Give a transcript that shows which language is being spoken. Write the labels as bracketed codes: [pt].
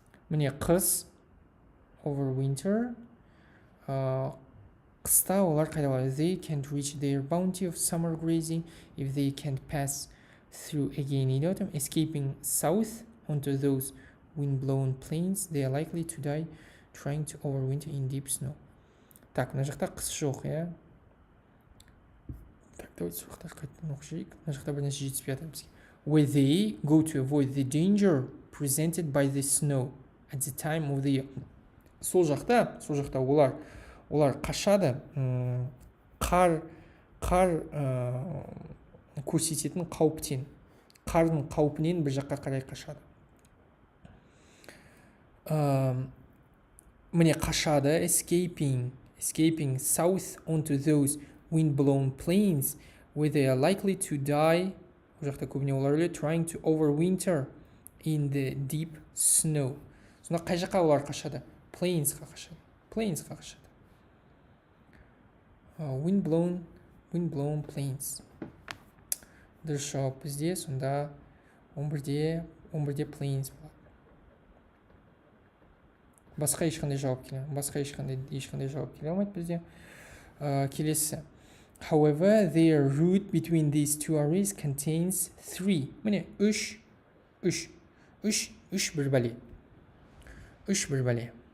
[kk] міне қыс [en] over winter [kk] қыста олар қайда барады [en] they can't reach their bounty of summer grazing if they can't pass through again in autumn escaping south onto those wind-blown plains they are likely to die trying to overwinter in deep snow. [kk] Так, мына жақта қыс жоқ, иә. Так, давайте сұрақтар қайтадан оқып жіберейік. Мына жақта бір нәрсе жетіспей жатыр бізге. [en] Where they go to avoid the danger presented by the snow at the time of the year. [kk] Сол жақта олар қашады қар көрсететін қауіптен, қардың қаупінен бір жаққа қарай қашады. Міне қашады [en] escaping south onto those wind-blown plains where they are likely to die. [kk] Ол жақта көбіне олар [en] trying to overwinter in the deep snow. [kk] Сонда қай жаққа олар қашады? Plainsқа қашады. [en] Wind-blown plains. [kk] Дұрыс жауап бізде сонда 11-де plains болады. Басқа ешқандай жауап келе алмайды бізде. Келесі. [en] However, their route between these two areas contains 3. [kk] Міне, үш бір бәле.